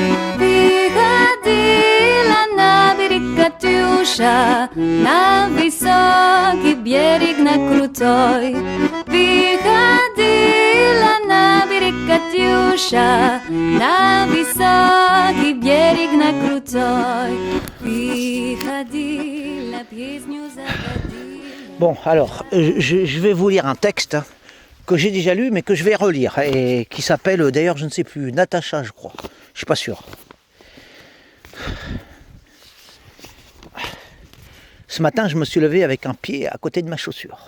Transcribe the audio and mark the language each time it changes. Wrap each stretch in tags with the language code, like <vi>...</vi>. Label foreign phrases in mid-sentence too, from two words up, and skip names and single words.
<ru>Выходила на берег Катюша, на высокий берег, на крутой. Выходила на берег Катюша, на высокий берег, на крутой. Выходила песню загадила.</ru> <fr>Bon, alors, je vais vous lire un texte que j'ai déjà lu, mais que je vais relire, et qui s'appelle, d'ailleurs, je ne sais plus, Natacha, je crois. Je suis pas sûr. Ce matin, je me suis levé avec un pied à côté de ma chaussure.</fr>